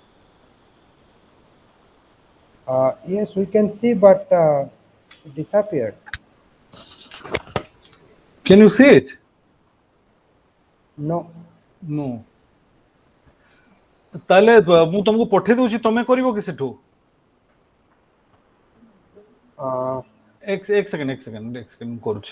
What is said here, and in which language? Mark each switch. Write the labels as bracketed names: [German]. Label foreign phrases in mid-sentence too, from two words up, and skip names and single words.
[English] Yes, we can see, but it disappeared. Can you see it? No. No. [Odia] ତାହେଲେ ମୁଁ ତମକୁ ପଠେଇ ଦଉଛି, ତମେ କରିବ କି ସେଠୁ? ଏକ ସେକେଣ୍ଡ ମୁଁ କରୁଛି।